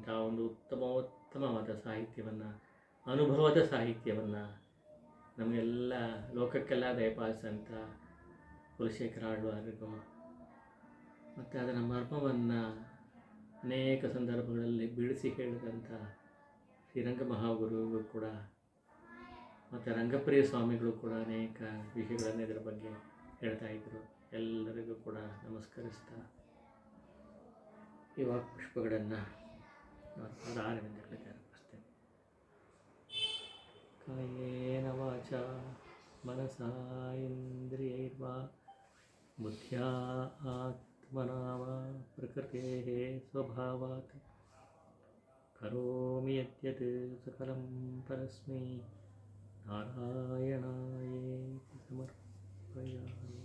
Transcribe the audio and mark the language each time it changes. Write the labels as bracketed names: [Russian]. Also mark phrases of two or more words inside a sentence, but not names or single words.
[Kannada] ಒಂದು ಉತ್ತಮವಾದ ಸಾಹಿತ್ಯವನ್ನು, ಅನುಭವದ ಸಾಹಿತ್ಯವನ್ನು ನಮಗೆಲ್ಲ ಲೋಕಕ್ಕೆಲ್ಲ ದಯಪಾಲಿಸಂಥ ಕುಲಶೇಖರ ಆಳ್ವಾರಿಗೂ ಮತ್ತು ಅದರ ಮರ್ಮವನ್ನು ಅನೇಕ ಸಂದರ್ಭಗಳಲ್ಲಿ ಬಿಡಿಸಿ ಹೇಳಿದಂಥ ಶ್ರೀರಂಗ ಮಹಾಗುರುವಿಗೂ ಕೂಡ ಮತ್ತು ರಂಗಪ್ರಿಯ ಸ್ವಾಮಿಗಳು ಕೂಡ ಅನೇಕ ವಿಷಯಗಳನ್ನು ಇದರ ಬಗ್ಗೆ ಹೇಳ್ತಾ ಇದ್ದರು. ಎಲ್ಲರಿಗೂ ಕೂಡ ನಮಸ್ಕರಿಸ್ತಾ ಈ ಪುಷ್ಪಗಳನ್ನು ಪಾದಾರವಿಂದಗಳಿಗೆ ಅರ್ಪಿಸ್ತೇನೆ. [Sanskrit] ಕಾಯೇನ ವಾಚ ಮನಸಾ ಇಂದ್ರಿಯೈರ್ವಾ ಬುದ್ಧ್ಯಾ ಆತ್ಮನಾ ವಾ ಪ್ರಕೃತೇಃ ಸ್ವಭಾವಾತ್ ಕರೋಮಿ ಯದ್ಯತ್ ಸಕಲಂ ಪರಸ್ಮೈ ನಾರಾಯಣಾಯೇತಿ ಸಮರ್ಪಯಾಮಿ.